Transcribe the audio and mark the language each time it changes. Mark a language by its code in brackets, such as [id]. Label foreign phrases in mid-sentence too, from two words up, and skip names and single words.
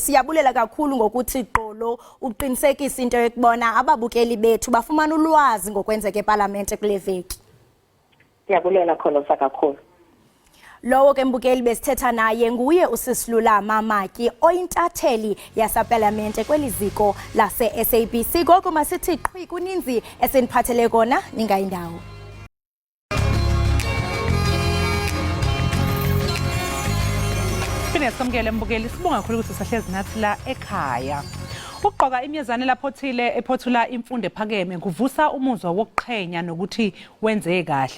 [xh] Siyabulela kakhulu ngokuthi gqolo uqinisekisa into yokubona ababukeli bethu bafumana ulwazi ngokwenzeka eParlamente kule veki. Siyabulela Kholosa kakhulu. Lowo ke mbukeli besithetha naye nguye uSisilulama Maki oyintatheli yaseParlamente kweli ziko lase-SABC. Ngoko masithi qhwi kuninzi eseniphathele kona ningayindawo. [zu] Phinde sikamkele mbukeli sibonga kakhulu ukuthi sahlezi nathi la ekhaya. Ukugqoka imyezane laphothile ephothula imfundo ephakeme kuvusa umuzwa wokuqhenya nokuthi wenze kahle.